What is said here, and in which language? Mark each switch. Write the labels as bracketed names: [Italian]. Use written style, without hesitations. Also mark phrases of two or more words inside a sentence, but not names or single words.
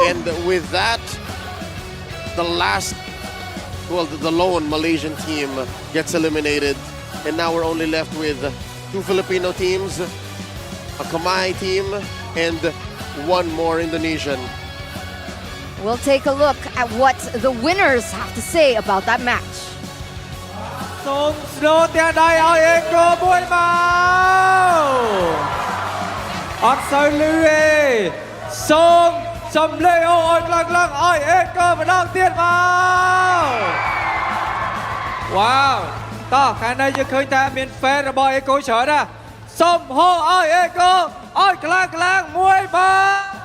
[English] And with that, the last, well, the lone Malaysian team gets eliminated. And now we're only left with 2 Filipino teams, a Kamai team, and 1 more Indonesian. We'll take a look at what the winners have to say about that match. [Khmer] សូមស្នូទទាំងដៃឲ្យអេកូមួយមកអត់សូវលឺទេសូមសំឡេងឲ្យខ្លាំងៗឲ្យអេកូម្ដងទៀតមកវ៉ាវតោះខាងនេះយើងឃើញថាមាន fan របស់អេកូច្រើនណាស់សូមហៅឲ្យអេកូឲ្យខ្លាំងៗមួយមក